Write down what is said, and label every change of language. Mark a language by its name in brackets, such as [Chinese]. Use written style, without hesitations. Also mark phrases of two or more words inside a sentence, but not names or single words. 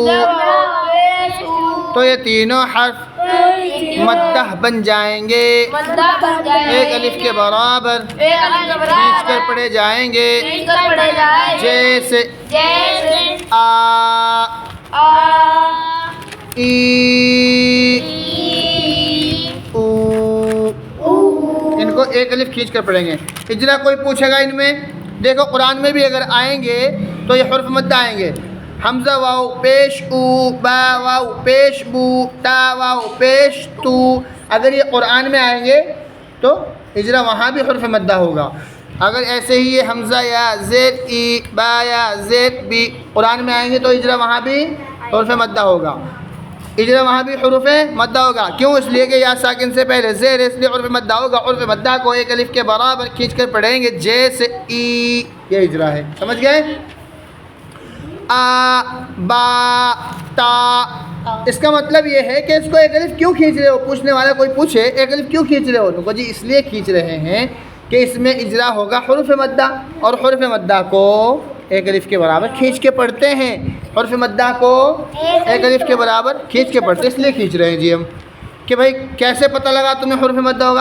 [Urdu] تو یہ تینوں حرف مدہ بن جائیں گے، ایک الف کے برابر کھینچ کر پڑھے جائیں گے، جیسے آ، ای، او، ان کو ایک الف کھینچ کر پڑھیں گے۔ اجرا کوئی پوچھے گا ان میں، دیکھو قرآن میں بھی اگر آئیں گے تو یہ حرف مدہ آئیں گے، حمزہ واو پیش او، با واو پیش بو، تا واو پیش تو، اگر یہ قرآن میں آئیں گے تو اجرا وہاں بھی حرف مدہ ہوگا۔ اگر ایسے ہی یہ حمزہ یا زیر ای، با یا زیر بی قرآن میں آئیں گے تو اجرا وہاں بھی حرف مدہ ہوگا، اجرا وہاں بھی حروف مدہ ہوگا۔ کیوں؟ اس لیے کہ یا ساکن سے پہلے زیر، اس لیے حرف مدہ ہوگا۔ حرف مدہ کو ایک الف کے برابر کھینچ کر پڑھیں گے، جیسے ای، یہ اجرا ہے، سمجھ گئے؟ آ، با، تا، اس کا مطلب یہ ہے کہ اس کو ایک الف کیوں کھینچ رہے ہو؟ پوچھنے والا کوئی پوچھے ایک الف کیوں کھینچ رہے ہو، تو جی اس لیے کھینچ رہے ہیں کہ اس میں اجرا ہوگا حروف مدہ، اور حروف مدہ کو ایک الف کے برابر کھینچ کے پڑھتے ہیں، حرف مدہ کو ایک الف کے برابر کھینچ کے پڑھتے ہیں، اس لیے کھینچ رہے ہیں جی ہم کہ بھائی کیسے پتہ لگا تمہیں حرف مدہ ہوگا؟